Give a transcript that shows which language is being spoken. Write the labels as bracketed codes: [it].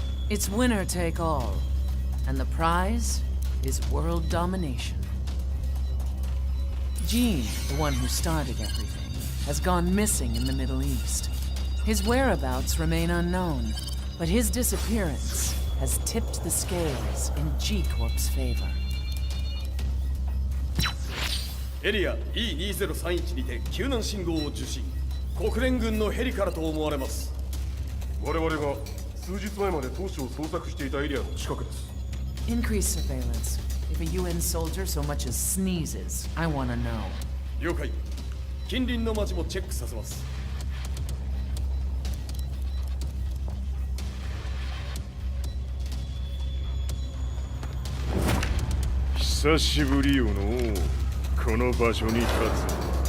[en] It's winner take all, and the prize is world domination. Jin, the one who started everything, has gone missing in the Middle East. His whereabouts remain unknown, but his disappearance has tipped the scales in G-Corp's favor. [ja] エリア E2031 にて救難信号を受信。国連軍のヘリからと思われます。我々が数日前まで当初を捜索していたエリアの近くです。 [en] Increase surveillance. If a UN soldier so much as sneezes, I want to know. [ja] 了解。近隣の町もチェックさせます。久しぶりよのこの場所に立つ。